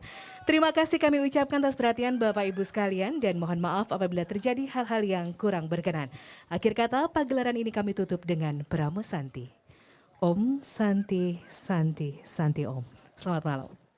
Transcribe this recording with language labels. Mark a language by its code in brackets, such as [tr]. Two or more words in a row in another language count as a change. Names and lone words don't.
[id] Terima kasih kami ucapkan atas perhatian Bapak Ibu sekalian dan mohon maaf apabila terjadi hal-hal yang kurang berkenan. Akhir kata pagelaran ini kami tutup dengan Pramu Santi. [sa] Om Santi Santi Santi Om. [id] Selamat malam.